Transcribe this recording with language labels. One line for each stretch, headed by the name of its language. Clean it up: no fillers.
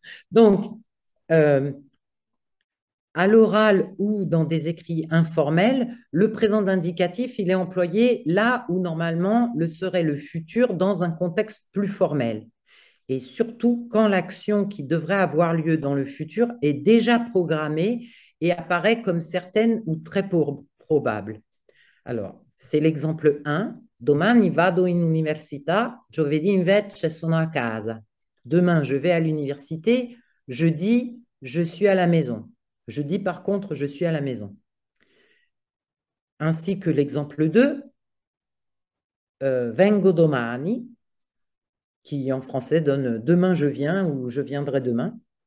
French: Donc, à l'oral ou dans des écrits informels, le présent d'indicatif, il est employé là où normalement le serait le futur dans un contexte plus formel. Et surtout quand l'action qui devrait avoir lieu dans le futur est déjà programmée et apparaît comme certaine ou très probable. Alors, c'est l'exemple 1.
Italian: Domani vado in università, giovedì invece sono a casa.
French: Demain, je vais à l'université, jeudi, je suis à la maison. Jeudi, par contre, je suis à la maison. Ainsi que l'exemple 2,
Italian: vengo domani,
French: qui en français donne demain je viens ou je viendrai demain.